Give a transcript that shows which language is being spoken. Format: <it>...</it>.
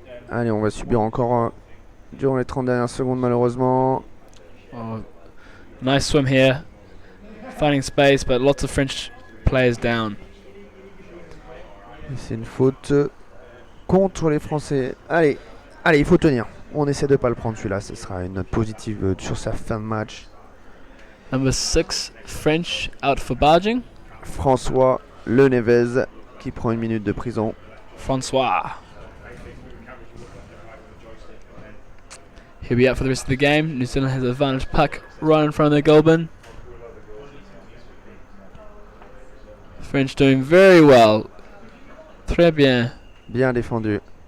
<fr>Allez, on va subir encore durant les 30 dernières secondes malheureusement.</fr> <en>Oh, nice swim here. Finding space, but lots of French players down.</en> <fr>Et c'est une faute contre les Français. Allez, il faut tenir. On essaie de pas le prendre celui-là. Ce sera une note positive sur sa fin de match.</fr> <en>Number 6, French out for barging.</en> <fr>François Lenevez qui prend une minute de prison. Francois.</fr> <en>He'll be out for the rest of the game. New Zealand has advantage puck right in front of their goal bin. French doing very well.</en> <fr>Très bien. Bien défendu.</fr>